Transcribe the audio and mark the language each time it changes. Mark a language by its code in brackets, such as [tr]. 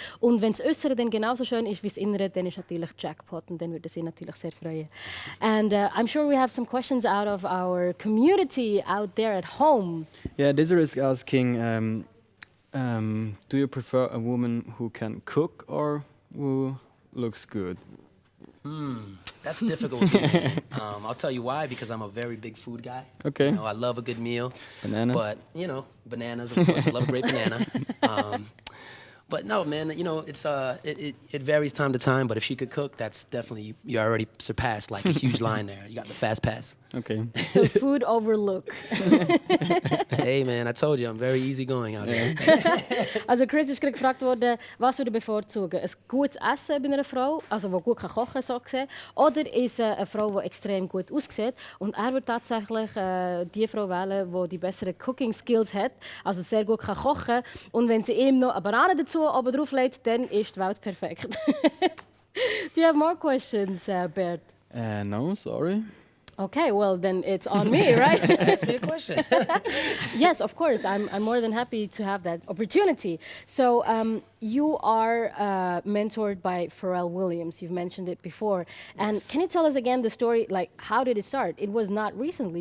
[de] Und wenn das Äußere dann genauso schön ist wie das Innere, dann ist natürlich Jackpot und dann würde sie natürlich sehr freuen. [en] And I'm sure we have some questions out of our community out there at home. Yeah, Desiree is asking, do you prefer a woman who can cook or who looks good? That's difficult with me. I'll tell you why, because I'm a very big food guy. Okay. You know, I love a good meal. Bananas? But, you know, bananas, of course. I love a great banana. But no, man, you know, it's it varies time to time. But if she could cook, that's definitely, you already surpassed like a huge line there. You got the fast pass. Okay. So food overlook. Hey, man, I told you, I'm very easygoing out here. [de] Also Cris ist gerade gefragt worden, was würde bevorzugen? Ein gutes Essen bei einer Frau, also die gut kochen kann, so gesehen, oder ist eine Frau, die extrem gut aussieht? Und er würde tatsächlich die Frau wählen, die die besseren Cooking Skills hat, also sehr gut kann kochen. Und wenn sie ihm noch eine Banane dazu oben drauf legt, dann ist die Welt perfekt. [en] Do you have more questions, Bert? No, sorry. Okay, well then it's on me, right? Ask me a question. Yes, of course. I'm more than happy to have that opportunity. So you are mentored by Pharrell Williams. You've mentioned it before. And Yes. can you tell us again the story? Like, how did it start? It was not recently.